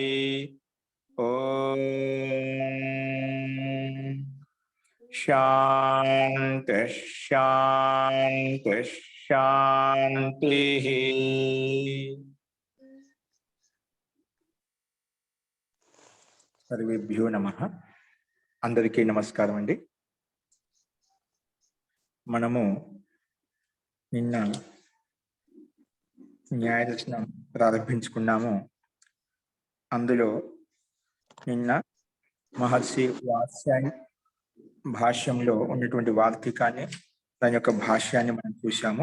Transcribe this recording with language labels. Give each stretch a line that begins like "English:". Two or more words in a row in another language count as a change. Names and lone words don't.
Sanskrit: ओम शांति शांति शांति। सर्वेभ्यो नमः।
Telugu: అందరికీ నమస్కారం అండి। మనము నిన్న న్యాయ దర్శనం ప్రారంభించుకున్నాము. అందులో నిన్న మహర్షి వాత్స్యాయన భాష్యంలో ఉన్నటువంటి వార్తికాన్ని దాని యొక్క భాష్యాన్ని మనం చూశాము.